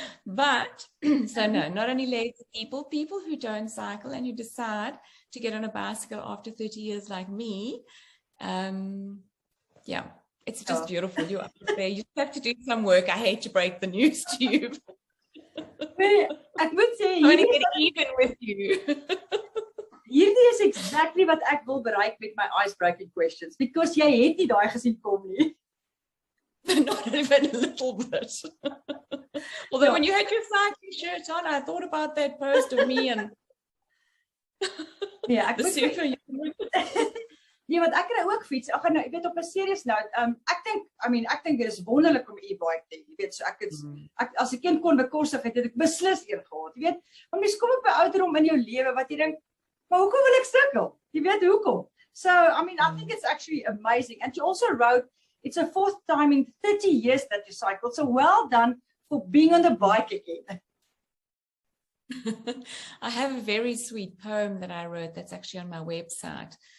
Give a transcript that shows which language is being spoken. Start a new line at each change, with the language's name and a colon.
English: But so no, not only lazy people who don't cycle and who decide to get on a bicycle after 30 years like me. Yeah, it's just beautiful. You're up there. You have to do some work. I hate to break the news to you. I would say I want to get even with you.
Afrikaans: Hierdie is exactly wat ek wil bereik met my icebreaking questions, because jy het nie daai gesien kom nie.
English: Not even a little bit. Although when you had your cycling shirt on, I thought about that post of me and
Afrikaans: ek moet super. Ja, want ek kry ook fiets. Ag nou, jy weet, op 'n serious note, ek dink dit is wonderlik om 'n e-bike te hê. Jy weet, so ek as 'n kind kon bekostig het ek beslis een gehad. Jy weet, want mens kom op 'n ouderdom in jou lewe wat jy dink, maar hoekom wil ek sukkel? Jy weet hoekom?
English: So, I think it's actually amazing. And you also wrote, it's a fourth time in 30 years that you cycled. So well done for being on the bike again. I have a very sweet poem that I wrote that's actually on my website.